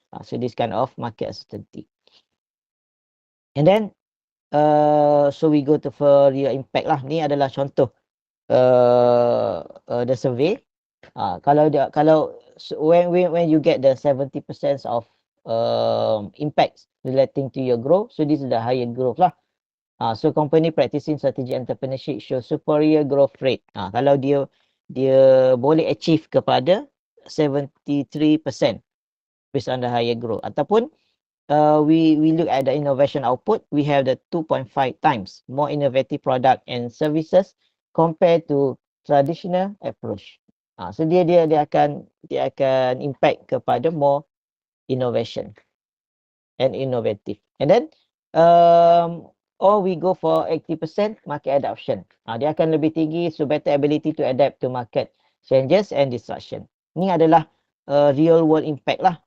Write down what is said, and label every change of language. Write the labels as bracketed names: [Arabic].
[English] So this kind of market uncertainty. And then so we go to for real impact lah. [Malay] Ni adalah contoh the survey. [English] Kalau when you get the 70% of impacts relating to your growth, so this is the higher growth lah. So company practicing strategic entrepreneurship show superior growth rate. [Malay] Kalau dia boleh [English] achieve kepada 73% based on the higher growth. Ataupun we look at the innovation output, we have the 2.5 times more innovative product and services compared to traditional approach. So [Malay] dia akan [English] impact kepada more innovation and innovative. And then or we go for 80% market adoption. [Malay] Dia akan lebih tinggi, [English] so better ability to adapt to market changes and disruption. [Malay] Ni adalah real world impact lah.